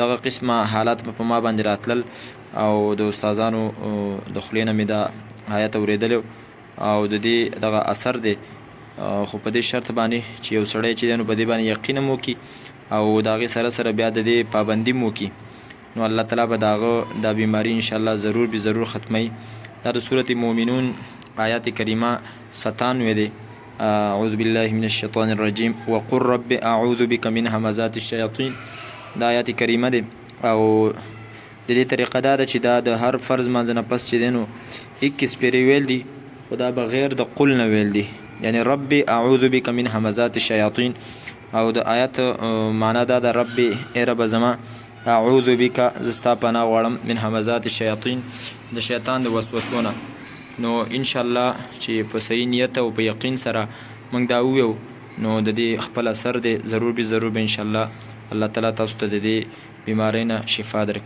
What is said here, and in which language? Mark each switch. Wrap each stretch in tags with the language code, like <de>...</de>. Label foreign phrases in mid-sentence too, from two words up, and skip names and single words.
<ps>دغه قسمه حالات په ما باندې راتلل، او د استادانو د خولې نه مې دا حیات اورېدلی، او د دې دغه اثر دی. خو په دې شرط باندې چې یو سړی چې دی نو په دې باندې یقین هم وکړي، او د هغې سره سره بیا د دې پابندي هم وکړي، نو الله تعالی به د هغه دا بیماري انشاءالله ضرور به ضرور ختموي. دا د سورت مومنون آیات کریمه 97 دی.</ps> <ar>اعوذ بالله من الشیطان الرجیم وقل رب اعوذ بک من همزات الشیاطین.</ar> <ps>دا آیات کریمه دی، او د دې طریقه دا ده چې دا د هر فرض منځ نه پس چې دی نو 21 پیرې ویل دي، خو دا بغیر د قل نه ویل دي، یعنی</ps> <ar>رب اعوذ بک من همزات الشیاطین.</ar> <ps>او د آیات معنا دا ده، رب ای رب زما،</ps> <ar>اعوذ بک</ar> <ps>زستا پناه غواړم،</ps> <ar>من همزات الشیاطین</ar> <ps>د شیطان د وسوسو نه. نو انشاءالله چې په صحیح نیت او په یقین سره موږ دا وویو، نو د دې خپل اثر دی ضرور به ضرور به انشاءالله الله تعالی تاسو ته د دې بیمارۍ نه شفا درکوي.</ps>